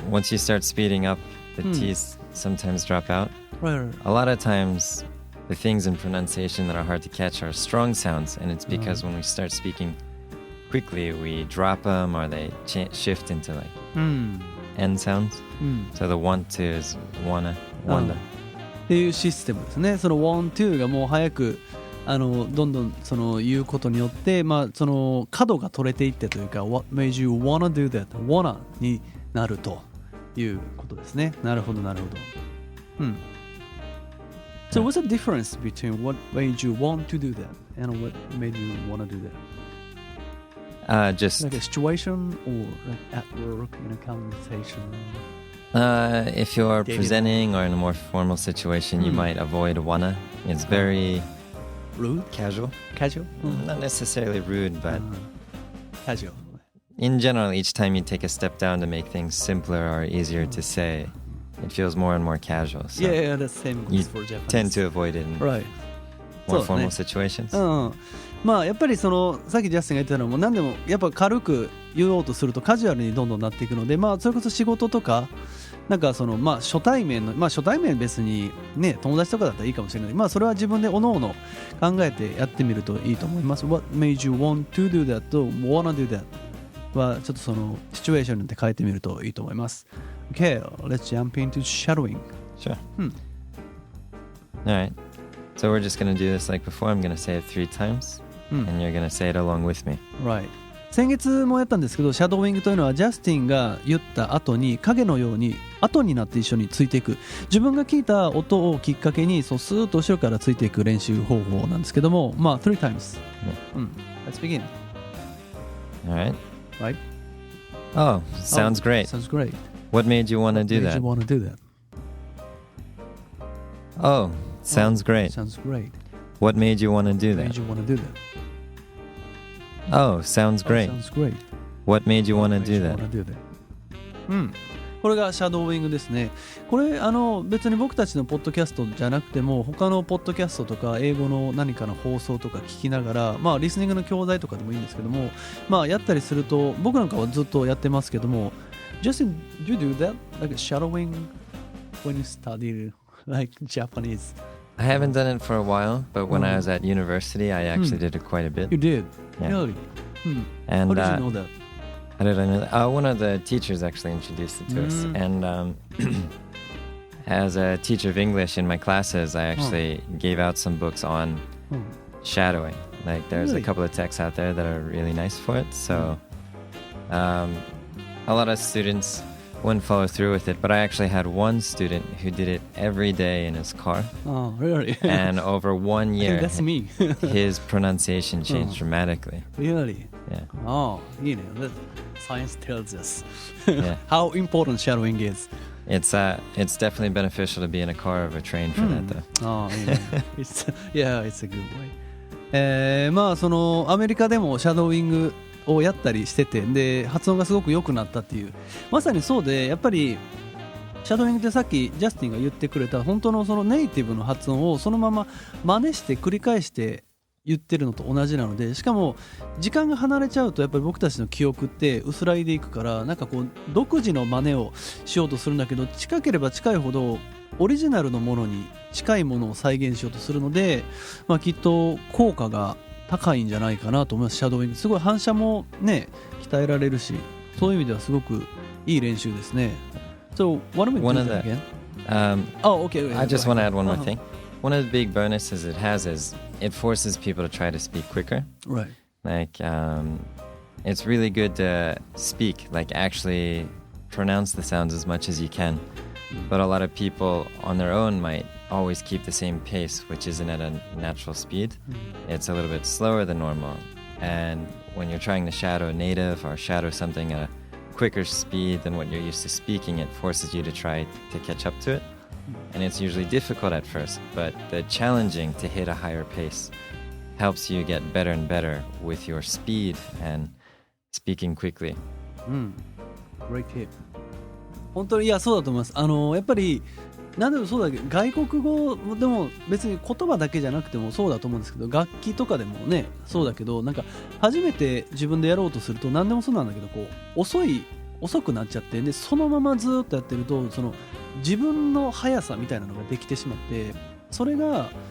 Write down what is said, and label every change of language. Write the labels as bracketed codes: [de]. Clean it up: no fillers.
[en] Once you start speeding up, the T's sometimes drop out. Right. A lot of times, the things in pronunciation that are hard to catch are strong sounds, and it's because when we start speaking quickly, we drop them or they shift into like end sounds. So the want to is wanna. [ja] っていうシステムですね。その want to がもう早くどんどんその言うことによって、その角が取れていってというか [en] What made you wanna do that? [ja] wanna になるということですね。なるほどなるほど。 [en] So what's the difference between what made you want to do that and what made you wanna do that? Just like a situation or like at work in a conversation. If you're presenting or in a more formal situation, you might avoid wanna. It's very rude, casual. Not necessarily rude, but casual. In general, each time you take a step down to make things simpler or easier to say, it feels more and more casual. So yeah, that's same goes for Japanese. Tend to avoid it in more formal situations. [ja] やっぱりそのさっきジャスティンが言ってたのも何でもやっぱ軽く言おうとするとカジュアルにどんどんなっていくので、それこそ仕事とかなんかその初対面の初対面別にね友達とかだったらいいかもしれない。それは自分でおのおの考えてやってみるといいと思います。 [en] What made you want to do that [ja] と [en] wanna do that [ja] はちょっとそのシチュエーションによって変えてみるといいと思います。 [en] Okay, let's jump into shadowing. Sure. All right. So we're just going to do this like before. I'm going to say it 3 times, and you're going to say it along with me. Right. [ja] 先月もやったんですけど、シャドーイングというのはジャスティンが言った後に影のように後になって一緒についていく。自分が聞いた音をきっかけにスーッと後ろからついていく練習方法なんですけども、 [en] 3 times. Let's begin. All right. Right. Oh, sounds great. Sounds great. What made you want to do that? What made you want to do that? Oh, sounds great. Sounds great. What made you want to do What made that? you want to do that? Oh, sounds great. Sounds great. What made you want to do that? [ja] うん。これがシャドーイングですね。これ別に僕たちのポッドキャストじゃなくても他のポッドキャストとか英語の何かの放送とか聞きながら、まあリスニングの教材とかでもいいんですけども、まあやったりすると、僕なんかはずっとやってますけども、 [en] Justin, do you do that? Like shadowing when you study like Japanese? I haven't done it for a while, but when I was at university, I actually did it quite a bit. You did? Yeah. Really? And How did you know that? how did I know that? One of the teachers actually introduced it to us. And as a teacher of English in my classes, I actually gave out some books on shadowing. Like there's Really? a couple of texts out there that are really nice for it. So a lot of students wouldn't follow through with it, but I actually had one student who did it every day in his car. Oh, really? And over 1 I year, think that's me. his pronunciation changed dramatically. Really? Yeah. Oh, you know, that science tells us Yeah. how important shadowing is. It's definitely beneficial to be in a car or a train for that though. Oh, yeah, it's a good way. [ja] まあそのアメリカでもシャドーイングをやったりしてて、で発音がすごく良くなったっていう、まさにそうで、やっぱりシャドーイングってさっきジャスティンが言ってくれた本当のそのネイティブの発音をそのまま真似して繰り返して言ってるのと同じなので、しかも時間が離れちゃうとやっぱり僕たちの記憶って薄らいでいくから、なんかこう独自の真似をしようとするんだけど、近ければ近いほどオリジナルのものに近いものを再現しようとするので、まあ、きっと効果が高いんじゃないかなと思います。シャドーイングすごい反射もね鍛えられるし、そういう意味ではすごくいい練習ですね。 [en] So why don't we do that again? Oh, okay. I just want to add one more thing. One of the big bonuses it has is it forces people to try to speak quicker. Right. Like it's really good to speak, like actually pronounce the sounds as much as you can. But a lot of people on their own might always keep the same pace, which isn't at a natural speed. It's a little bit slower than normal. And when you're trying to shadow a native or shadow something at a quicker speed than what you're used to speaking, it forces you to try to catch up to it. And it's usually difficult at first, but the challenging to hit a higher pace helps you get better and better with your speed and speaking quickly. Great tip. [ja] 本当にいやそうだと思います。やっぱり何でもそうだけど、外国語でも別に言葉だけじゃなくてもそうだと思うんですけど、楽器とかでもねそうだけど、なんか初めて自分でやろうとすると何でもそうなんだけど、こう遅くなっちゃって、でそのままずっとやってるとその自分の速さみたいなのができてしまって、それが